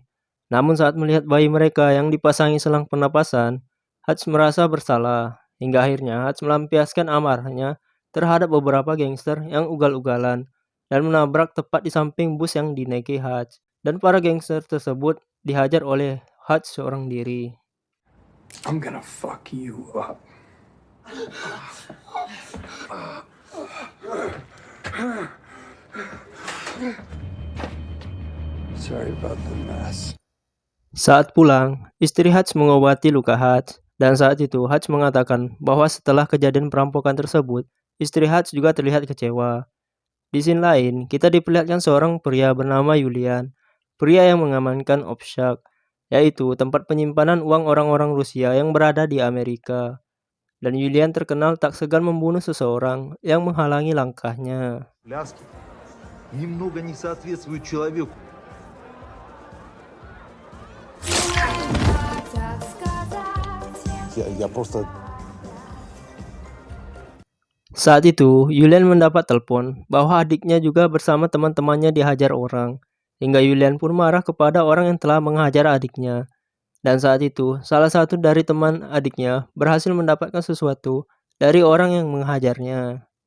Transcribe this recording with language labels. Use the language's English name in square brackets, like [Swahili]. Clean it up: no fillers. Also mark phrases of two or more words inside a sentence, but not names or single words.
[Indonesian] Namun saat melihat bayi mereka yang dipasangi selang pernapasan, Hutch merasa bersalah, hingga akhirnya Hutch melampiaskan amarahnya terhadap beberapa gangster yang ugal-ugalan, dan menabrak tepat di samping bus yang dinaiki Hutch, dan para gangster tersebut dihajar oleh Hutch seorang diri. [English] I'm gonna fuck you up. Sorry about the mess. [Indonesian] Saat pulang, istri Hutch mengobati luka Hutch, dan saat itu Hutch mengatakan bahwa setelah kejadian perampokan tersebut, istri Hutch juga terlihat kecewa. Di scene lain, kita diperlihatkan seorang pria bernama Julian, pria yang mengamankan Offshack, yaitu tempat penyimpanan uang orang-orang Rusia yang berada di Amerika. Dan Julian terkenal tak segan membunuh seseorang yang menghalangi langkahnya. [Russian] Немного не соответствует человеку. Я просто... [Indonesian] Saat itu, Julian mendapat telepon bahwa adiknya juga bersama teman-temannya dihajar orang, hingga Julian pun marah kepada orang yang telah menghajar adiknya. Dan saat itu, salah satu dari teman adiknya berhasil mendapatkan sesuatu dari orang yang menghajarnya.